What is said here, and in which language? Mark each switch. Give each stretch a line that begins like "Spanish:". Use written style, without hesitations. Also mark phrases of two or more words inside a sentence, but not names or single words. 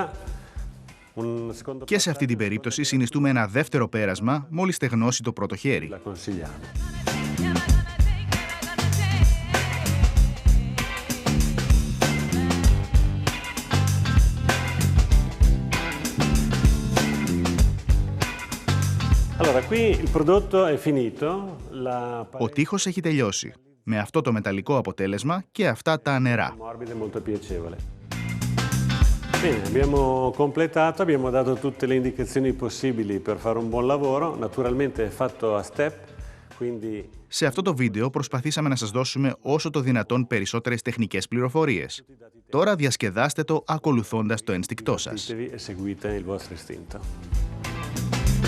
Greek: Και σε αυτή την περίπτωση συνιστούμε ένα δεύτερο πέρασμα μόλις στεγνώσει το πρώτο χέρι.
Italian: La consigliamo. Allora, qui il prodotto è finito.
Greek: Ο τοίχος έχει τελειώσει. Με αυτό το μεταλλικό αποτέλεσμα και αυτά τα νερά.
Italian: Morbida e molto piacevole. Bene, abbiamo completato, abbiamo dato tutte le indicazioni possibili per fare un buon lavoro, naturalmente è fatto a step, quindi...
Greek: Σε αυτό το βίντεο προσπαθήσαμε να σας δώσουμε όσο το δυνατόν περισσότερες τεχνικές πληροφορίες. Τώρα διασκεδάστε το ακολουθώντας το ένστικτό σας.
Italian: Seguite il vostro istinto.